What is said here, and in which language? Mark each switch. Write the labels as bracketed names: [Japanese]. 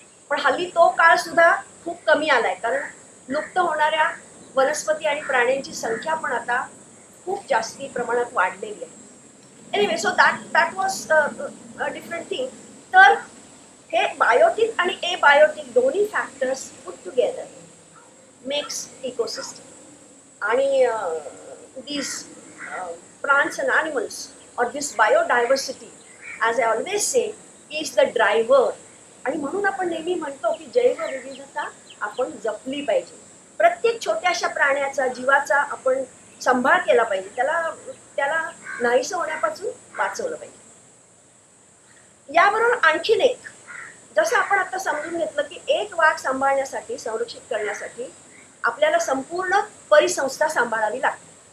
[Marathi] पण हल्ली तो काळ सुद्धा खूप कमी आलाय, कारण लुप्त होणाऱ्या वनस्पती आणि प्राण्यांची संख्या पण आता खूप जास्ती प्रमाणात वाढलेली आहे. [English] Anyway, so that was different thing. [Marathi] तर हे बायोटिक आणि एबायोटिक दोन्ही factors [English] Put together makes ecosystem. आणि these plants and animals or this biodiversity, as I always say, is the driver. [Marathi] आणि म्हणून आपण नेहमी म्हणतो की जैवविविधता आपण जपली पाहिजे. प्रत्येक छोट्याशा प्राण्याचा, जीवाचा आपण सांभाळ केला पाहिजे. त्याला नाहीसं होण्यापासून वाचवलं पाहिजे. याबरोबर आणखीन एक, जसं आपण आता समजून घेतलं की एक वाघ सांभाळण्यासाठी, संरक्षित करण्यासाठी आपल्याला संपूर्ण परिसंस्था सांभाळावी लागते.